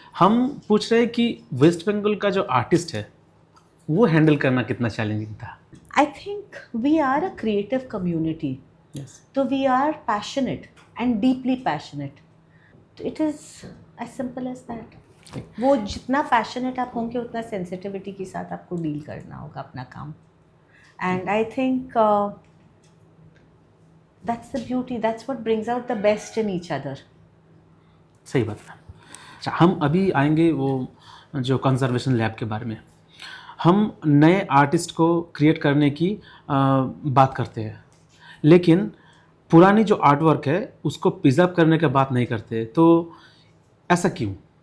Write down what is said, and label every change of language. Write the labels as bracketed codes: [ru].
[hi] हम पूछ रहे हैं कि वेस्ट बंगाल का जो आर्टिस्ट है वो हैंडल करना कितना चैलेंजिंग था? [en] I think we are a creative community. Yes. तो we are passionate and deeply passionate. It is as simple as that. [hi] वो जितना पैशनेट आप होंगे, उतना सेंसिटिविटी के साथ आपको डील करना होगा अपना काम. [en] And I think that's the beauty, that's what brings out the best in each other. [hi] सही बात है. अच्छा, हम अभी आएंगे वो जो कंजर्वेशन लैब के बारे में. हम नए आर्टिस्ट को क्रिएट करने की बात करते हैं, लेकिन पुरानी जो आर्ट वर्क है उसको प्रिजर्व करने की बात नहीं करते. तो ऐसा क्यों?